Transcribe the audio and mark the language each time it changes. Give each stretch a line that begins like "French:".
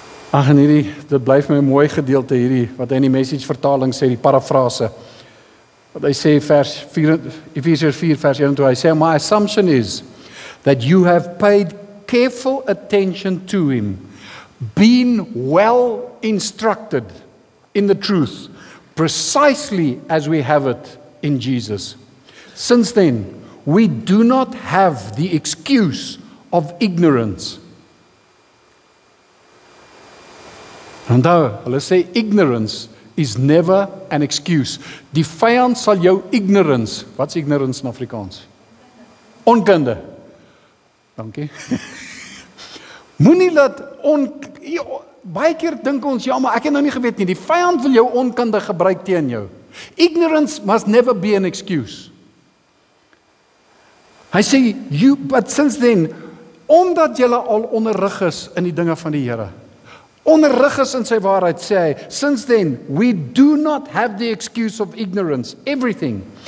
Afrikaans: Ag, en dit blyf my 'n mooi gedeelte hierdie, wat hy in die Message vertaling sê, die parafrase. Wat hy sê, Efesiërs 4 vers 1, hy sê,
English: my assumption is that you have paid careful attention to him, been well instructed in the truth, precisely as we have it in Jesus. Since then, we do not have the excuse of ignorance.
Afrikaans: Onthou, hulle sê
English: ignorance is never an excuse.
Afrikaans: Die vyand sal jou ignorance, wat's ignorance in Afrikaans? Onkunde. Dankie. Moenie laat baie keer dink ons, ja, maar ek het nou nie geweet nie. Die vyand wil jou onkunde gebruik teen jou.
English: Ignorance must never be an excuse.
Afrikaans: Hy sê,
English: but since then,
Afrikaans: omdat julle al onderrig is in die dinge van die Here, onderrig is in sy waarheid, sê hy,
English: since then, we do not have the excuse of ignorance, everything.